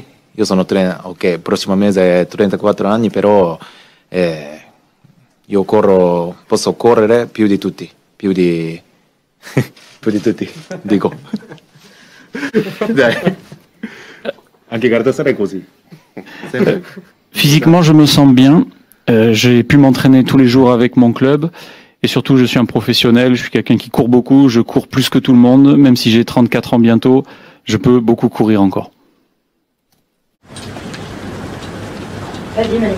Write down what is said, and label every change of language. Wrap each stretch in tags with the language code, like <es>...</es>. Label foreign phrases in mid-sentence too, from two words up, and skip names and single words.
<it>Io sono ok, prossimo mese 34 anni, però io posso correre più di tutti, più di tutti, dico. Dai. Anche Galatasaray è così.</it> <fr>Physiquement, je me sens bien. J'ai pu m'entraîner tous les jours avec mon club. Et surtout, je suis un professionnel, je suis quelqu'un qui court beaucoup, je cours plus que tout le monde. Même si j'ai 34 ans bientôt, je peux beaucoup courir encore. Vas-y Manuel.</fr>